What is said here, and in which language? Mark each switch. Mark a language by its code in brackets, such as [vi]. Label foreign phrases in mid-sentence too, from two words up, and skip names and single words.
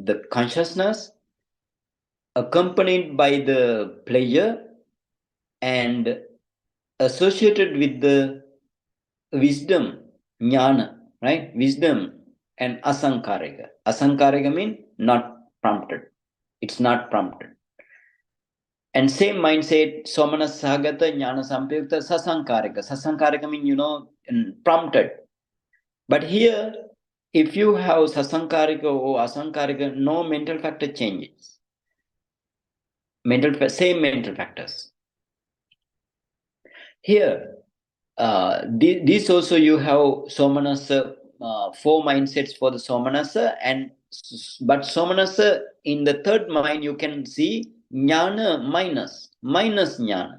[en] The consciousness accompanied by the pleasure and associated with the wisdom, jnana, right? Wisdom and asankarika. Asankarika means not prompted. It's not prompted. And same mindset, [pi] somana sagata, jnana sampayukta, sasankarika. [en] Sasankarika means, prompted. But here, if you have sasankarika or asankarika, no mental factor changes. Same mental factors. Here, this also you have somanasa, 4 mindsets for the somanasa, but somanasa in the third mind you can see jnana minus jnana.